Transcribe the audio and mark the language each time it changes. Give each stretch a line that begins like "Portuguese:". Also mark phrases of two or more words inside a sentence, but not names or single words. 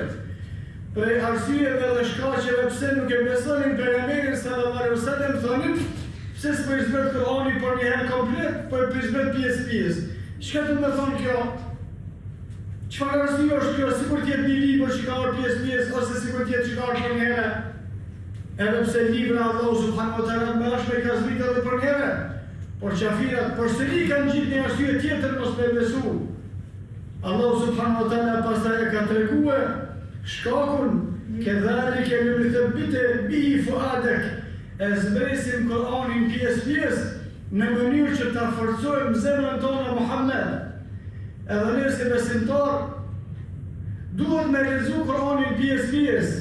Albanian: Prej arsyeve dhe shkaqeve pse nuk e besonin pejgamberin
Arabic: صلى الله عليه وسلم,
Albanian: thonin pse s'po i zbret Kur'ani për një herë komplet, po i zbret pjesë. Çka do të thonë kjo? Çfarë arsye është kjo? Sikur të jetë një libër që ka marrë pjesë, ose sikur të jetë që ka marrë për një herë? Edhe pse libra Allah
Arabic: سبحانه وتعالى
Albanian: me ashme ka zbrit edhe për njëre, por qafirat përsëri kanë gjithë një arsye tjetër mos me besu. Allah
Arabic: سبحانه وتعالى
Albanian: pastaj e ka tregue shkakun,
Arabic: كذلك لنثبت به فؤادك,
Albanian: e zbresim Kur'anin pjesë në mënyrë që ta forcojmë zemrën tonë Muhammed. Edhe ne si besimtar duhet me lexu Kur'anin pjesë.